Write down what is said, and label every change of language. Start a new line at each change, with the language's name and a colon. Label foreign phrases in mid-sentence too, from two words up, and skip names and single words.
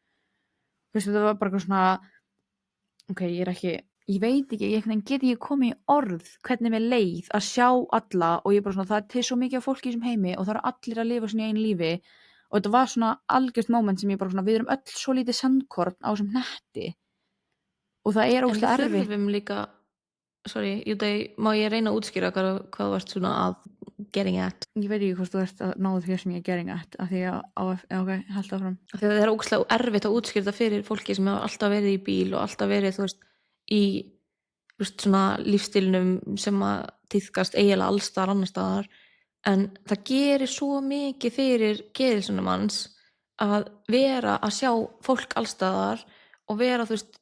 Icelandic: þú veist, það var bara eitthvað svona, ok, ég veit ekki, ég get ekki komið í orð hvernig mér leið að sjá alla og ég bara svona, það er til svo mikið af fólki í þessum heimi og það eru allir að lifa svona í einu lífi og þetta var svona algjört moment sem ég bara svona, við erum öll svo lítið sandkorn á þessum hnetti og það er En ógeðslega við erfitt. þurfum líka, sorry, má ég reyna að útskýra hvað þú ert svona að
English: getting at?
Icelandic: Ég veit ekki hvort þú ert að náðu því sem ég er
English: getting at
Icelandic: af því að, ok, halda áfram. Af því að það er ógeðslega erfitt að útskýra fyrir fólki sem hefur alltaf verið í bíl og alltaf verið, þú veist, í þú veist, svona lífstílnum sem að tíðkast eiginlega alls staðar annars staðar, en það gerir svo mikið fyrir geðheilsuna manns að vera að sjá fólk alls staðar og vera, þú veist,